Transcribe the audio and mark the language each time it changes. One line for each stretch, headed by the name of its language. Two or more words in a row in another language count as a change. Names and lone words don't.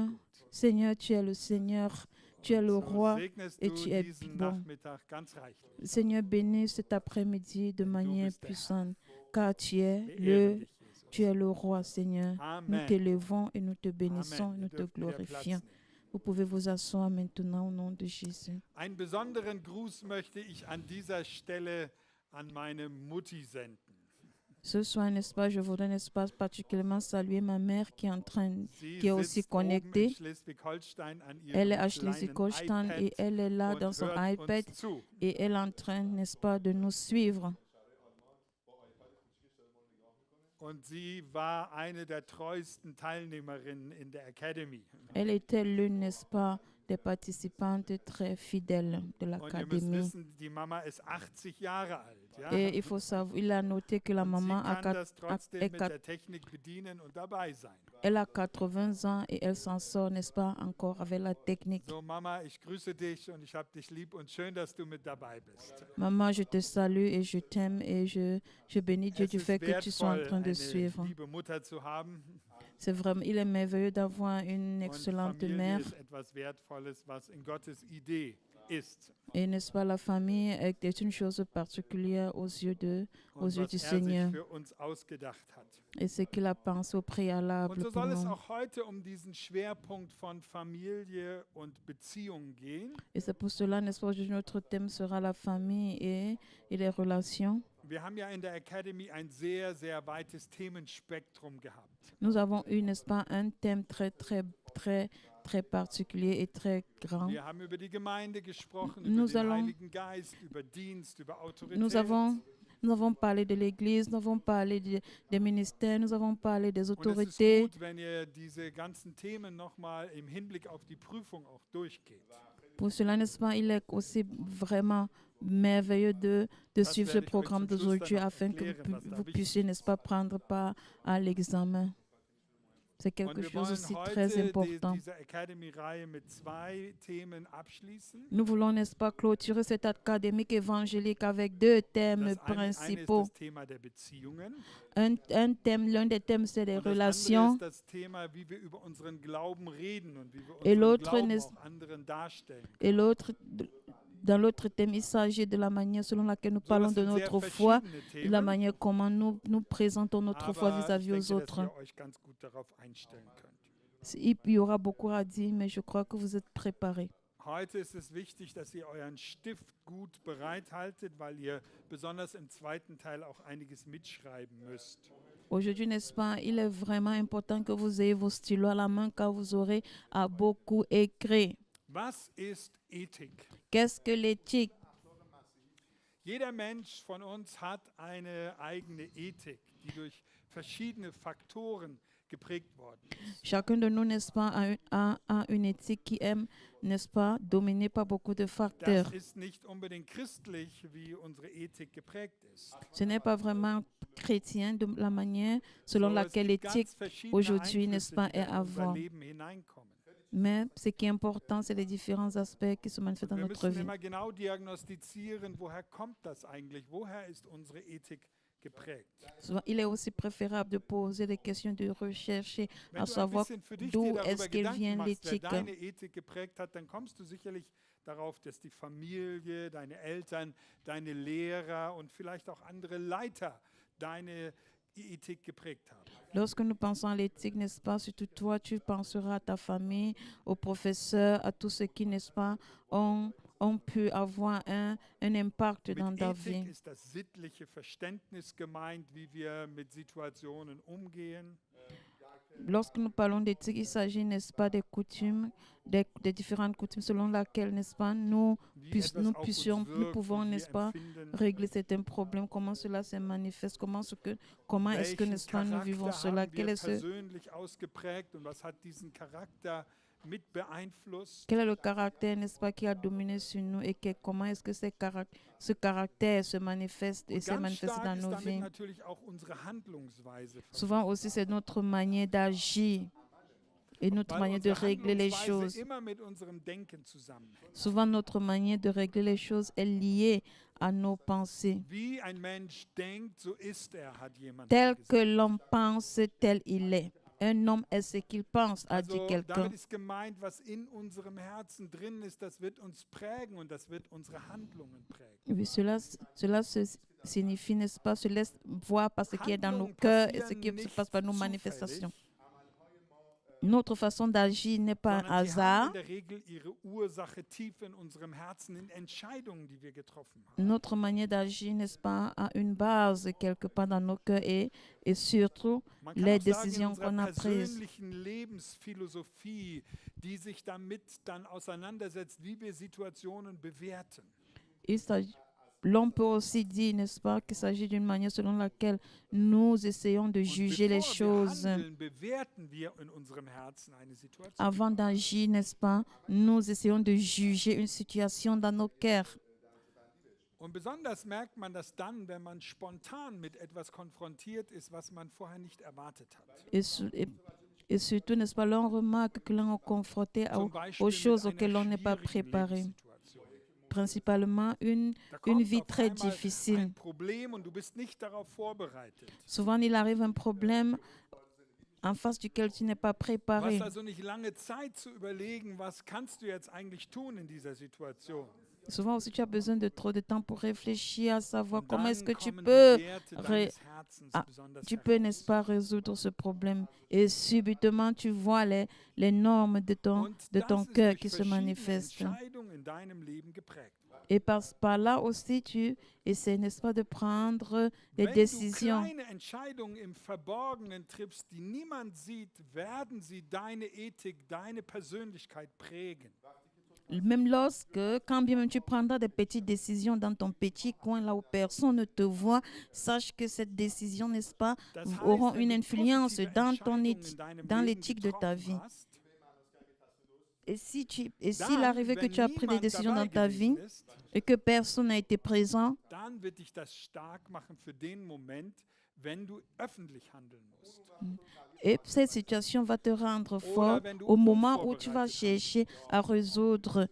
French: Seigneur, tu es le Seigneur, tu es le roi et tu es bon. Seigneur, bénis cet après-midi de manière puissante, car tu es le roi, Seigneur. Nous t'élevons et nous te bénissons et nous te glorifions. Vous pouvez vous asseoir maintenant au nom de Jésus.
German: Einen besonderen Gruß möchte ich an dieser Stelle an meine Mutti senden.
French: Ce soir, n'est-ce pas, je voudrais, n'est-ce pas, particulièrement saluer ma mère qui est aussi connectée. Elle est à Schleswig-Holstein et elle est là dans son iPad et elle est en train, n'est-ce pas, de nous suivre.
German: Und sie war eine der treuesten Teilnehmerinnen in der Academy.
French: Elle était l'une, n'est-ce pas, des participantes très fidèles de l'académie.
German: Und ihr müsst wissen, die Mama ist 80 Jahre alt. Ja?
French: Et il faut savoir, il a noté que la maman elle a 80 ans et elle s'en sort, n'est-ce pas, encore avec la technique.
German: So, Mama, ich grüße dich und ich habe dich lieb und schön, dass du mit dabei bist.
French: Maman, je te salue et je t'aime et je bénis Dieu du fait que tu sois en train de suivre. C'est vraiment, il est merveilleux d'avoir une excellente mère. Et n'est-ce pas, la famille est une chose particulière aux yeux du Seigneur. Et ce qu'il a pensé au préalable pour nous. Et c'est pour cela, n'est-ce pas, que notre thème sera la famille et les relations.
German: Wir haben ja in der Academy ein sehr, sehr weites Themenspektrum gehabt.
French: Nous avons eu, n'est-ce pas, un thème très très, très particulier et très grand.
German: Wir haben über die Gemeinde gesprochen,
French: Nous
German: über den
French: allons-
German: Heiligen Geist, über Dienst, über Autorität.
French: Nous avons parlé de l'Église, nous avons parlé des ministères, nous avons parlé des
German: Und es ist
French: autorités.
German: gut, wenn ihr diese ganzen Themen nochmal im Hinblick auf die Prüfung auch durchgeht.
French: Pour cela, n'est-ce pas, il est aussi vraiment merveilleux de suivre ce
German: werde ich euch
French: programme
German: zum Schluss
French: d'aujourd'hui
German: dann noch
French: afin que
German: erklären, was da
French: vous
German: wichtig
French: puissiez, n'est-ce pas, prendre part à l'examen. C'est
German: Und
French: quelque
German: wir
French: chose
German: wollen
French: aussi très
German: heute
French: important.
German: diese Academy-Reihe mit 2 Themen abschließen.
French: Nous voulons, n'est-ce pas, clôturer cette académique évangélique avec 2 thèmes
German: Das eine ist
French: principaux.
German: das Thema der Beziehungen.
French: Un thème, l'un des thèmes, c'est les
German: Und das andere
French: relations.
German: ist das Thema, wie wir über unseren Glauben reden und wie wir
French: Et
German: unseren
French: l'autre
German: Glauben
French: n'est-
German: auch anderen darstellen.
French: Et dans l'autre thème, il s'agit de la manière selon laquelle nous
German: So,
French: parlons
German: das
French: de
German: sind sehr
French: notre foi,
German: verschiedene
French: de la
German: Themen,
French: manière comment nous présentons notre foi
German: aber ich
French: vis-à-vis aux
German: denke, dass
French: autres.
German: ihr euch ganz gut darauf einstellen könnt.
French: Il y aura beaucoup à dire, mais je crois que vous êtes préparés.
German: Heute ist es wichtig, dass ihr euren Stift gut bereithaltet, weil ihr besonders im zweiten Teil auch einiges mitschreiben müsst.
French: Aujourd'hui, n'est-ce pas, il est vraiment important que vous ayez vos stylos à la main car vous aurez à beaucoup écrire.
German: Was ist Ethik?
French: Qu'est-ce que l'éthique?
German: Jeder Mensch von uns hat eine eigene Ethik, die durch verschiedene Faktoren geprägt worden ist.
French: Chacun de nous, n'est-ce pas, a une éthique qui aime, n'est-ce pas, dominée par beaucoup de facteurs.
German: Das ist nicht unbedingt christlich, wie unsere Ethik geprägt ist.
French: Ce n'est pas vraiment chrétien de la manière selon
German: So, es
French: laquelle
German: gibt
French: l'éthique
German: ganz verschiedene
French: aujourd'hui, n'est-ce
German: Einflüsse,
French: pas,
German: die
French: est
German: da in
French: à
German: unser
French: voir.
German: Leben hineinkommen.
French: Mais ce qui est important, c'est les différents aspects qui se manifestent dans
German: Wir
French: notre
German: müssen
French: vie.
German: immer genau diagnostizieren, woher kommt das eigentlich? Woher ist unsere Ethik geprägt?
French: Souvent, il est aussi préférable de poser des questions, de rechercher,
German: Wenn
French: à
German: du ein
French: savoir
German: bisschen für dich
French: d'où
German: dir
French: est-ce
German: darüber
French: qu'elle
German: Gedanken
French: vient
German: machst, wer
French: l'éthique.
German: deine Ethik geprägt hat, dann kommst du sicherlich darauf, dass die Familie, deine Eltern, deine Lehrer und vielleicht auch andere Leiter deine Ethik geprägt haben.
French: Lorsque nous pensons à l'éthique, n'est-ce pas, surtout toi, tu penseras à ta famille, aux professeurs, à tous ceux qui, n'est-ce pas, ont pu avoir un impact dans
German: Mit
French: ta
German: Ethik
French: vie.
German: ist das sittliche Verständnis gemeint, wie wir mit Situationen umgehen.
French: Lorsque nous parlons d'éthique, il s'agit, n'est-ce pas, des coutumes, des différentes coutumes selon lesquelles, n'est-ce pas, nous
German: Wie etwas auf uns
French: nous
German: wirkt,
French: pouvons,
German: wie wir
French: n'est-ce pas,
German: empfinden.
French: régler certains problèmes, comment cela se manifeste, comment est-ce que,
German: Welchen
French: n'est-ce pas, nous vivons
German: Charakter
French: cela,
German: haben
French: quel
German: wir
French: est,
German: persönlich ausgeprägt und was hat diesen Charakter mit beeinflusst?
French: quel est le caractère, n'est-ce pas, qui a dominé sur nous et comment est-ce que ce caractère se manifeste et
German: Und
French: s'est
German: ganz
French: manifesté
German: stark
French: dans
German: ist
French: nos
German: damit
French: vies.
German: natürlich auch unsere Handlungsweise.
French: Souvent aussi, c'est notre manière d'agir et notre
German: Weil
French: manière de
German: unsere
French: régler les
German: Handlungsweise
French: choses.
German: immer mit unserem Denken zusammenhängt.
French: Souvent, notre manière de régler les choses est liée à nos pensées.
German: Wie ein Mensch denkt, so ist er, hat jemand
French: Tel
German: mal
French: que
German: gesagt.
French: l'homme pense, tel il est. Un homme est ce qu'il pense, a dit
German: Also
French: quelqu'un.
German: damit ist gemeint, was in unserem Herzen drin ist, das wird uns prägen und das wird unsere Handlungen prägen.
French: Oui, cela signifie, n'est-ce pas, se laisse voir par ce qui est dans nos cœurs et ce qui se passe par nos manifestations. Notre façon d'agir n'est pas un
German: Sondern sie haben
French: hasard.
German: in der Regel ihre Ursache tief in unserem Herzen, in Entscheidungen, die wir getroffen haben.
French: Notre manière d'agir, n'est-ce pas, a une base quelque part dans nos cœurs et surtout
German: Man kann
French: les
German: auch sagen, in
French: décisions
German: unserer
French: qu'on a prises.
German: persönlichen Lebensphilosophie, die sich damit dann auseinandersetzt, wie wir Situationen bewerten.
French: L'on peut aussi dire, n'est-ce pas, qu'il s'agit d'une manière selon laquelle nous essayons de
German: Und
French: juger les
German: bevor wir
French: choses.
German: handeln, bewerten wir in unserem Herzen eine Situation.
French: Avant d'agir, n'est-ce pas, nous essayons de juger une situation dans nos cœurs.
German: Und besonders merkt man das dann, wenn man spontan mit etwas konfrontiert ist, was man vorher nicht erwartet hat.
French: Et surtout, n'est-ce pas, l'on remarque que l'on est confronté
German: Zum
French: aux
German: Beispiel
French: choses
German: mit
French: auxquelles
German: einer
French: on n'est pas
German: schwierigen
French: préparé.
German: Lebenssituation.
French: Principalement une
German: Da kommt
French: vie
German: auf
French: très
German: einmal
French: difficile.
German: ein Problem und du bist nicht darauf vorbereitet.
French: Souvent, il arrive un problème en face duquel tu n'es pas
German: Du
French: préparé.
German: hast also nicht lange Zeit zu überlegen, was kannst du jetzt eigentlich tun in dieser Situation.
French: Souvent aussi, tu as besoin de trop de temps pour réfléchir, à savoir comment est-ce que tu peux, n'est-ce pas, résoudre ce problème. Et subitement, tu vois les normes de ton cœur qui se manifestent. Et par là aussi, tu essaies, n'est-ce pas, de prendre des décisions.
German: Wenn du kleine Entscheidungen im Verborgenen triffst, die niemand sieht, werden sie deine Ethik, deine Persönlichkeit prägen.
French: Même quand bien même tu prendras des petites décisions dans ton petit coin, là où personne ne te voit, sache que cette décision, n'est-ce pas, aura une influence dans l'éthique de ta vie. Et s'il arrive que tu as pris des décisions dans ta vie et que personne n'a été présent, et cette situation va te rendre fort au moment où tu vas chercher à résoudre.